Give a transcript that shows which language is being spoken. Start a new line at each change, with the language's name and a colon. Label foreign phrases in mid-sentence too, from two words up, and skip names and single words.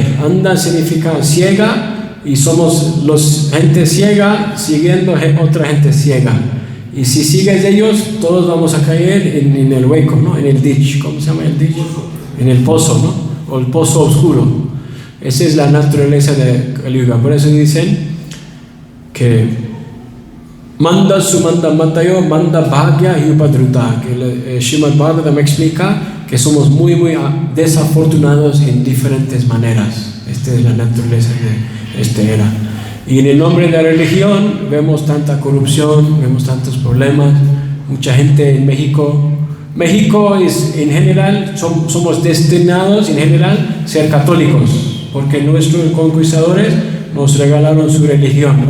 Spanish: Anda significa ciega, y somos gente ciega siguiendo otra gente ciega. Y si sigues ellos, todos vamos a caer en el hueco, ¿no? En el ditch. ¿Cómo se llama el ditch? En el pozo, ¿no? O el pozo oscuro. Esa es la naturaleza de Kali Yuga. Por eso dicen que
Sanskrit: manda sumanda matayo manda bhagya yupadruta,
Spanish: que Srimad Bhagavatam explica que somos muy desafortunados en diferentes maneras. Esta es la naturaleza de esta era. Y en el nombre de la religión vemos tanta corrupción, vemos tantos problemas. Mucha gente en México México es, en general, somos destinados, en general, a ser católicos, porque nuestros conquistadores nos regalaron su religión, ¿no?